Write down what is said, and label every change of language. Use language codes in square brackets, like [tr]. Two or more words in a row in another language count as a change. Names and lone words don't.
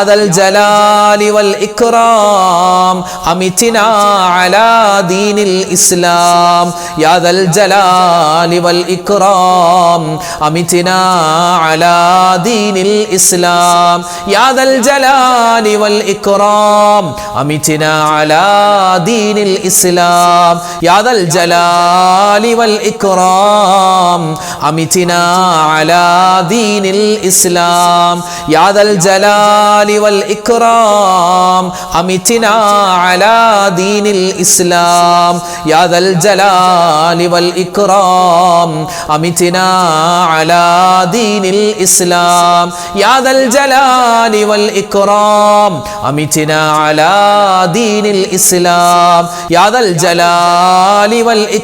[ar] ذا الجلال والإكرام أمتنا على دين الإسلام يا ذا الجلال والإكرام أمتنا على دين الإسلام يا ذا الجلال والإكرام أمتنا على دين الإسلام يا ذا الجلال و الإكرام أمتنا على دين الإسلام يا ذا الجلال والإكرام أمتنا على دين الإسلام يا ذا الجلال والإكرام أمتنا على دين الإسلام يا ذا الجلال والإكرام أمتنا على دين الإسلام يا ذا الجلال و